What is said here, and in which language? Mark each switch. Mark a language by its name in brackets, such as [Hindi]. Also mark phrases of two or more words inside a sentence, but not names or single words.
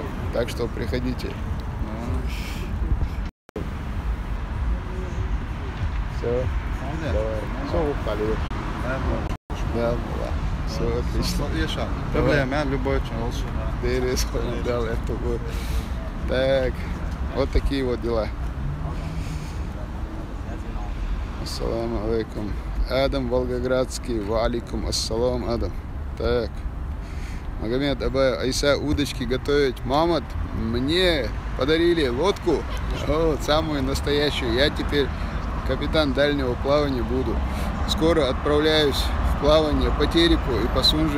[Russian] Так что приходите. Все. Давай. Все, упали. Да, все отлично. Проблема, любой человек. Да, это вот. Так, вот такие вот дела. [Arabic] السلام عليكم. [Russian] Адам Волгоградский. [Arabic] وعليكم السلام, Адам. [Russian] Так. Магомед Абаев. Айса, удочки готовить. Мамад, мне подарили лодку. Вот, самую настоящую. Я теперь капитан дальнего плавания буду. Скоро отправляюсь в плавание по Тереку и по Сунже.